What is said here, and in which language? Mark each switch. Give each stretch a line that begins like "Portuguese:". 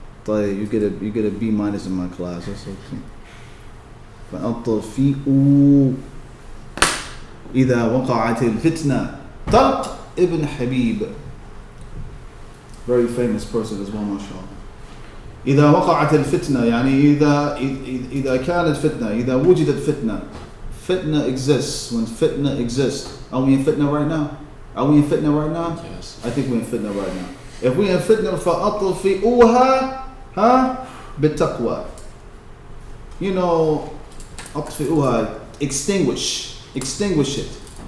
Arabic: طيب
English: you get a B- in my class. That's okay.
Arabic: فأطفئوا إذا وقعت الفتنة.
English: طلق ibn Habib, very famous person as well, mashallah.
Arabic: إذا وقعت الفتنة يعني إذا كانت فتنة إذا وجدت فتنة.
English: Fitna exists when fitna exists. Are we in fitna right now? Are we in fitna right now? Yes. I think we're in fitna right now. If we're in fitna,
Arabic: فأطفئوها بالتقوى.
English: You know,
Arabic: أطفئوها,
English: extinguish it.